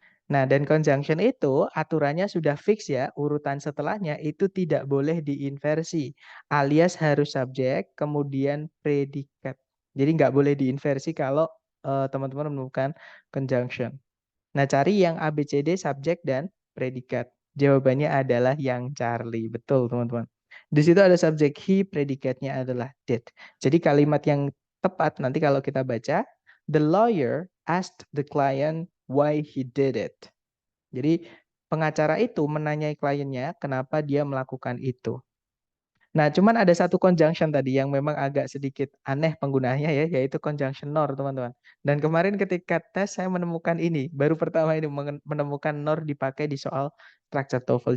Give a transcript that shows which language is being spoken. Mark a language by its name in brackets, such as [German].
[Indonesian] Nah, dan conjunction itu aturannya sudah fix ya, urutan setelahnya itu tidak boleh diinversi, alias harus subjek, kemudian predikat. Jadi nggak boleh diinversi kalau teman-teman menemukan conjunction. Nah, cari yang A, B, C, D, subjek dan predikat. Jawabannya adalah yang Charlie. Betul, teman-teman. Di situ ada subjek he, predikatnya adalah did. Jadi kalimat yang tepat nanti kalau kita baca, [English] the lawyer asked the client why he did it. [Indonesian] Jadi pengacara itu menanyai kliennya kenapa dia melakukan itu. Nah, cuman ada satu conjunction tadi yang memang agak sedikit aneh penggunaannya ya, yaitu conjunction nor, teman-teman. Dan kemarin ketika tes saya menemukan ini, baru pertama ini menemukan nor dipakai di soal structure TOEFL.